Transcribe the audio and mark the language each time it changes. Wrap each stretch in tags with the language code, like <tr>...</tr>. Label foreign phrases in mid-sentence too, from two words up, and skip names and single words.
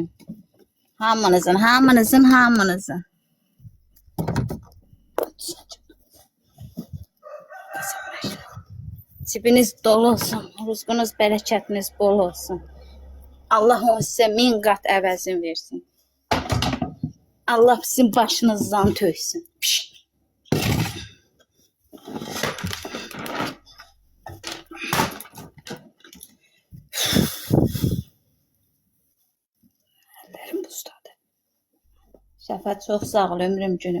<az>Hamınızın, hamınızın, hamınızın. Cibiniz dolu olsun. Rızqınız, bərəkətiniz bol olsun. Allah onu sizə min qat əvəzini versin. Allah sizin başınızdan töksün. Piş.</az> <tr>Ellerim buzdadı.</tr> <az>Şəfət çok sağ ol ömrüm günüm.</az>